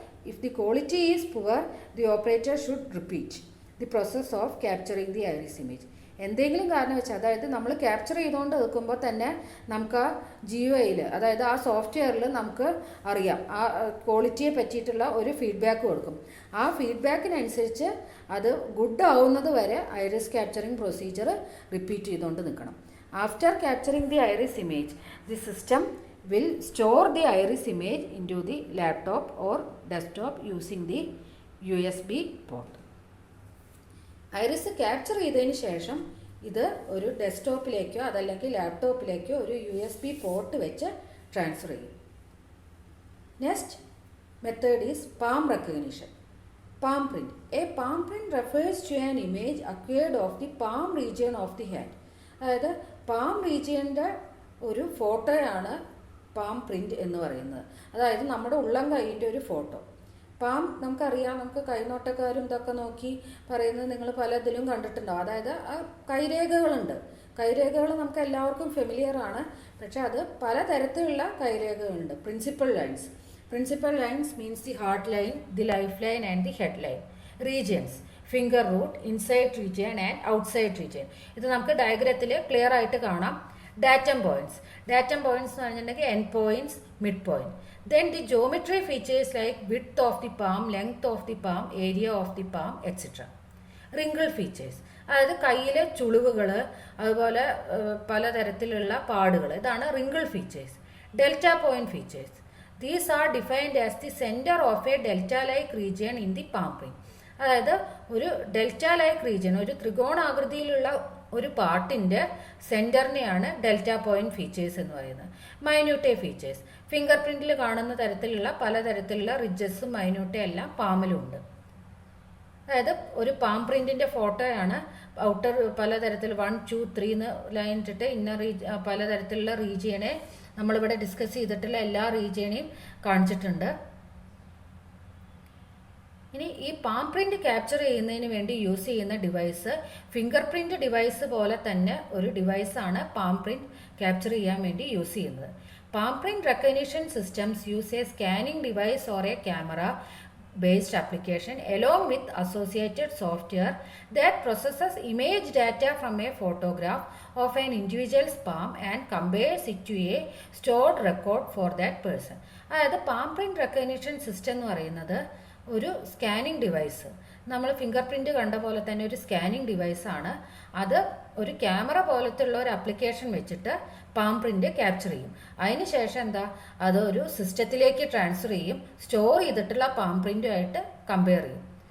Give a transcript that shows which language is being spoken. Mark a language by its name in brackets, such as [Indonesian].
[English] If the quality is poor, the operator should repeat the process of capturing the iris image. [Malayalam] എന്തെങ്കിലും കാരണം വെച്ചാൽ, അതായത് നമ്മൾ capture ചെയ്തുകൊണ്ട് നിൽക്കുമ്പോൾ തന്നെ നമുക്ക് ആ GUIയിൽ, അതായത് ആ സോഫ്റ്റ്വെയറിൽ നമുക്ക് അറിയാം, ആ ക്വാളിറ്റിയെ പറ്റിയിട്ടുള്ള ഒരു ഫീഡ്ബാക്ക് കൊടുക്കും. ആ ഫീഡ്ബാക്കിനനുസരിച്ച് അത് ഗുഡ് ആവുന്നത് വരെ ഐറിസ് ക്യാപ്ചറിങ് പ്രൊസീജിയർ റിപ്പീറ്റ് ചെയ്തുകൊണ്ട് നിൽക്കണം. [English] After capturing the iris image, the system will store the iris image into the laptop or desktop using the USB port. [Malayalam] Iris capture ചെയ്തതിന് ശേഷം ഇത് ഒരു ഡെസ്ക്ടോപ്പിലേക്കോ അതല്ലെങ്കിൽ ലാപ്ടോപ്പിലേക്കോ ഒരു USB പോർട്ട് വെച്ച് ട്രാൻസ്ഫർ ചെയ്യും. [English] Next method is palm recognition. Palm print. A palm print refers to an image acquired of the palm region of the hand. [Malayalam] അതായത് palm റീജിയൻ്റെ ഒരു ഫോട്ടോയാണ് പാം പ്രിൻറ്റ് എന്ന് പറയുന്നത്. അതായത് നമ്മുടെ ഉള്ളം കൈയിൻ്റെ ഒരു ഫോട്ടോ. പാം നമുക്കറിയാം, നമുക്ക് കൈനോട്ടക്കാരും ഇതൊക്കെ നോക്കി പറയുന്നത് നിങ്ങൾ പലതിലും കണ്ടിട്ടുണ്ടാവും. അതായത് ആ കൈരേഖകളുണ്ട്. കൈരേഖകൾ നമുക്ക് എല്ലാവർക്കും ഫെമിലിയർ ആണ്. പക്ഷെ അത് പലതരത്തിലുള്ള കൈരേഖകളുണ്ട്. [English] Principal lines means the heart line, the life line and the head line. Regions, finger root, inside region and outside region. [Malayalam] ഇത് നമുക്ക് ഡയഗ്രത്തിൽ ക്ലിയർ ആയിട്ട് കാണാം. ഡാറ്റം പോയിന്റ്സ് എന്ന് പറഞ്ഞിട്ടുണ്ടെങ്കിൽ end points, mid point. [English] Then the geometry features like width of the palm, length of the palm, area of the palm, etc. [Malayalam] Wrinkle features, അതായത് കയ്യിലെ ചുളിവുകൾ, അതുപോലെ പലതരത്തിലുള്ള പാടുകൾ, ഇതാണ് wrinkle features. [English] Delta point features. These are defined as the center of a delta-like region in the palm print. [Malayalam] അതായത് ഒരു delta like region, ഒരു ത്രികോണാകൃതിയിലുള്ള ഒരു പാർട്ടിൻ്റെ സെൻറ്ററിനെയാണ് ഡെൽറ്റ പോയിന്റ് ഫീച്ചേഴ്സ് എന്ന് പറയുന്നത്. മൈന്യൂട്ടെ ഫീച്ചേഴ്സ്, ഫിംഗർ പ്രിൻറ്റിൽ കാണുന്ന തരത്തിലുള്ള പലതരത്തിലുള്ള റിഡ്ജസും മൈന്യൂട്ടെ എല്ലാം പാമിലും ഉണ്ട്. അതായത് ഒരു പാം പ്രിൻറ്റിൻ്റെ ഫോട്ടോയാണ് ഔട്ടർ പലതരത്തിൽ 1, 2, 3 എന്ന് ലൈൻ ഇട്ടിട്ട് ഇന്നർ പലതരത്തിലുള്ള റീജിയനെ നമ്മളിവിടെ ഡിസ്കസ് ചെയ്തിട്ടുള്ള എല്ലാ റീജിയനെയും കാണിച്ചിട്ടുണ്ട്. ഇനി ഈ പാം പ്രിന്റ് ക്യാപ്ചർ ചെയ്യുന്നതിന് വേണ്ടി യൂസ് ചെയ്യുന്ന ഡിവൈസ് ഫിംഗർ പ്രിന്റ് ഡിവൈസ് പോലെ തന്നെ ഒരു ഡിവൈസാണ് പാം പ്രിന്റ് ക്യാപ്ചർ ചെയ്യാൻ വേണ്ടി യൂസ് ചെയ്യുന്നത്. [English] Palm print recognition systems use a scanning device or a camera based application along with associated software that processes image data from a photograph of an individual's palm and compares it to a stored record for that person. [Malayalam] അതായത് palm print recognition system എന്ന് പറയുന്നത് ഒരു scanning device, നമ്മൾ finger print കണ്ട പോലെ തന്നെ ഒരു scanning ഡിവൈസാണ്. അത് ഒരു ക്യാമറ പോലത്തെ ഉള്ള ഒരു ആപ്ലിക്കേഷൻ വെച്ചിട്ട് പാം പ്രിന്റ് ക്യാപ്ചർ ചെയ്യും. അതിനുശേഷം എന്താ, അത് ഒരു സിസ്റ്റത്തിലേക്ക് ട്രാൻസ്ഫർ ചെയ്യും, സ്റ്റോർ ചെയ്തിട്ടുള്ള പാം പ്രിന്റുമായിട്ട് കമ്പയർ ചെയ്യും.